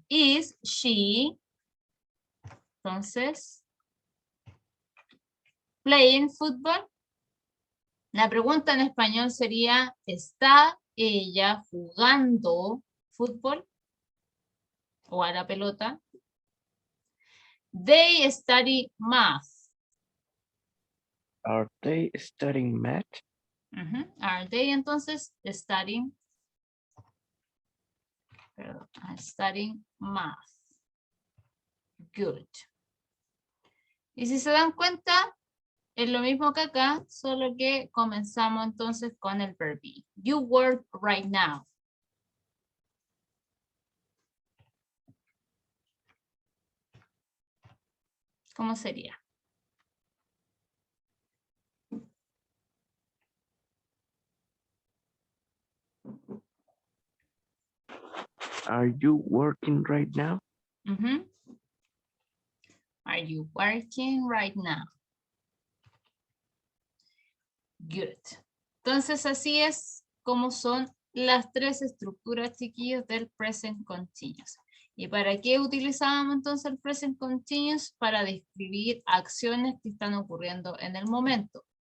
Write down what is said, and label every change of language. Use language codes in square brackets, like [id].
[en] Is she, entonces, playing football? [es] La pregunta en español sería, ¿está ella jugando fútbol o a la pelota? [en] They study math. Are they studying math? Are they entonces studying? Studying math. Good. [es] Y si se dan cuenta, es lo mismo que acá, solo que comenzamos entonces con el verbo be. [en] You work right now. [es] ¿Cómo sería? [en] Are you working right now? Are you working right now? Good. [es] Entonces así es como son las tres estructuras, chiquillos, del present continuous. ¿Y para qué utilizábamos entonces el present continuous? Para describir acciones que están ocurriendo en el momento.